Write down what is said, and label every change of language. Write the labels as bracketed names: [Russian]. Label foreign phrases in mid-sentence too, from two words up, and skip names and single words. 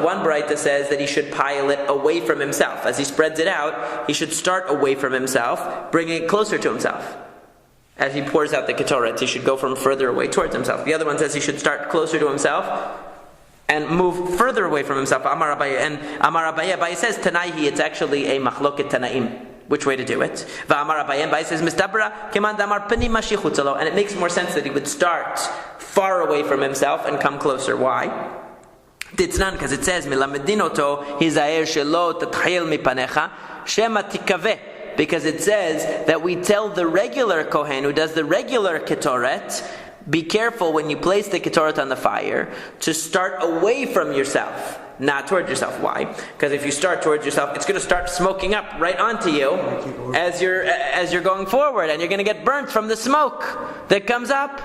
[English] One braita says that he should pile it away from himself. As he spreads it out, he should start away from himself, bringing it closer to himself. As he pours out the ketoret, he should go from further away towards himself. The other one says he should start closer to himself and move further away from himself. [Aramaic] אמר אביי [English] says Tanaihi, it's actually a [Hebrew] מחלוקת תנאים. [English] Which way to do it? [Aramaic] אמר אביי [English] says [Aramaic] מסתברא כמאן דאמר פנים משחוצלו, [English] and it makes more sense that he would start far away from himself and come closer. Why? Ditznan, because it says [Hebrew] למדנוהו הזהר שלא תתחיל מפניך שמא תכוה. [English] Because it says that we tell the regular Kohen who does the regular Ketoret, be careful when you place the Ketoret on the fire to start away from yourself, not towards yourself. Why? Because if you start towards yourself, it's going to start smoking up right onto you as you're going forward, and you're going to get burnt from the smoke that comes up.